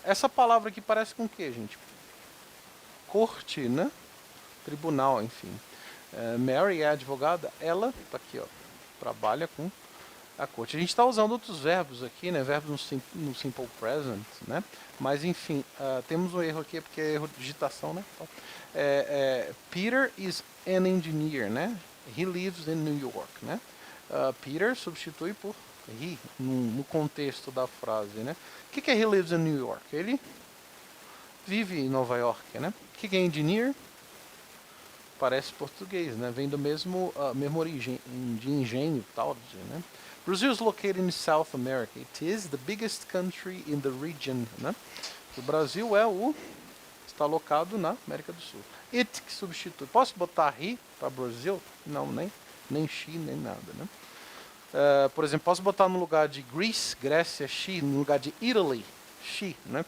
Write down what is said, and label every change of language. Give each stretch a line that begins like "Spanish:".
Portuguese: Essa palavra aqui parece com o que, gente? Corte, né? Tribunal, enfim. Mary é advogada. Ela, tá aqui, ó, trabalha com a corte. A gente está usando outros verbos aqui, né? Verbos no simple present, né? Mas, enfim, temos um erro aqui, porque é erro de digitação, né?
English: Então, Peter is an engineer, né? He lives in New York,
Portuguese: né? Peter substitui por he, no contexto da frase, né? O que é
English: he lives in New York?
Portuguese: Ele vive em Nova York, né? O que é engineer? Parece português, né? Vem do mesma origem, de engenho, tal, né?
English: Brazil is located in South America. It is the biggest country in the region, né?
Portuguese: O Brasil está alocado na América do Sul. It que substitui. Posso botar he para Brasil? Não, nem she, nem nada, né? Por exemplo, posso botar no lugar de Greece, Grécia, she, no lugar de Italy, she, né?